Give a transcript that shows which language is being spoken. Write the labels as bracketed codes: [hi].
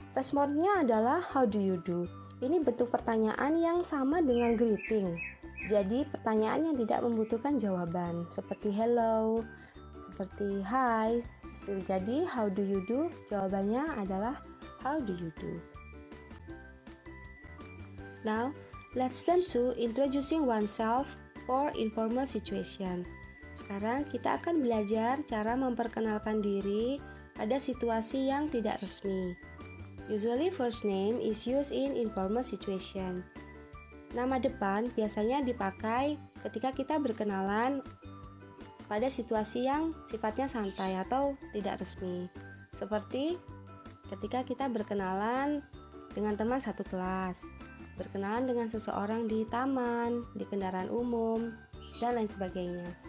[id] Responnya adalah [en] how do you do? [id] Ini bentuk pertanyaan yang sama dengan greeting. Jadi pertanyaan yang tidak membutuhkan jawaban seperti hello, seperti hi. [en] Jadi how do you do? [id] Jawabannya adalah [en] how do you do. Now, let's turn to introducing oneself for informal situation. [id] Sekarang kita akan belajar cara memperkenalkan diri pada situasi yang tidak resmi. [en] Usually first name is used in informal situation. [id] Nama depan biasanya dipakai ketika kita berkenalan pada situasi yang sifatnya santai atau tidak resmi. Seperti ketika kita berkenalan dengan teman satu kelas, berkenalan dengan seseorang di taman, di kendaraan umum, dan lain sebagainya.